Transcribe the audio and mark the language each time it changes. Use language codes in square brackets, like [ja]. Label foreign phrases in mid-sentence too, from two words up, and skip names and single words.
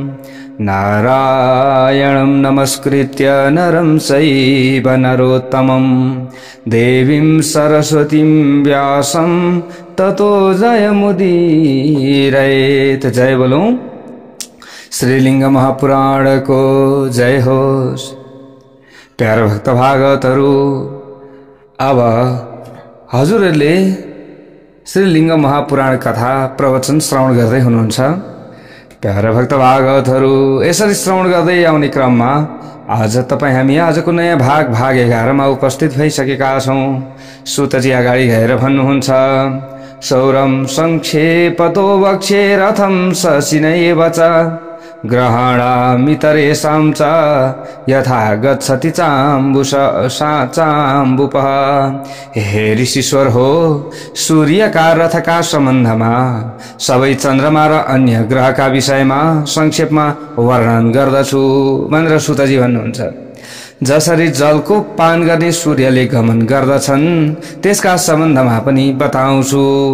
[sa] नारायणं नमस्कृत्य नरं चैव नरोत्तमं देवीं सरस्वतीं व्यासं ततो जयमुदीरयेत्। [ne] जय बोलो श्रीलिंग महापुराण को जय होस्। प्यारा भक्त भागवतहरु, अब हजुरहरूले श्रीलिंग महापुराण कथा प्रवचन श्रवण गर्दै हुनुहुन्छ। प्यारा भक्त भागवतहरु, यसरी श्रवण गर्दै आउने क्रममा आज हामी आजको नयाँ भाग 11 मा उपस्थित भइसकेका छौं। सुतजी अगाडि गएर भन्नुहुन्छ, [sa] सौरम संक्षेपतो वक्षे रथम ससिनैव च ग्रहणामितरेषां च यथा गच्छति चाम्बुपः। [ne] हे ऋषीश्वर हो, सूर्यका रथका सम्बन्धमा सबै चन्द्रमा र अन्य ग्रहका विषयमा संक्षेपमा वर्णन गर्दछु भनेर सुतजी भन्नुहुन्छ। जसरी जलको पान गर्ने सूर्यले गमन गर्दछन् त्यसका सम्बन्धमा पनि बताउँछु।